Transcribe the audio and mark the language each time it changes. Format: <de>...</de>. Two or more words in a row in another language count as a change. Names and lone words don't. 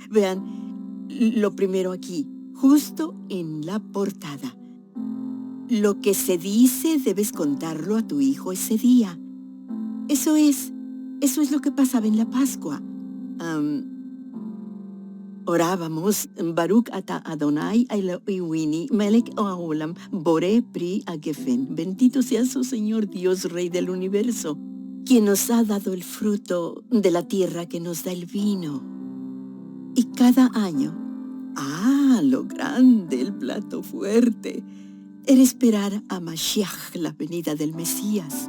<es>Vean, lo primero aquí, justo en la portada. Lo que se dice debes contarlo a tu hijo ese día. Eso es lo que pasaba en la Pascua. Orábamos,</es> <he>ברוך אתה אדוני אלוהים מלך העולם בורא פרי הגפן.</he> <es>Bendito seas, oh Señor Dios, Rey del universo, quien nos ha dado el fruto de la tierra, que nos da el vino. Y cada año, lo grande, el plato fuerte, era esperar a Mashiach, la venida del Mesías.</es>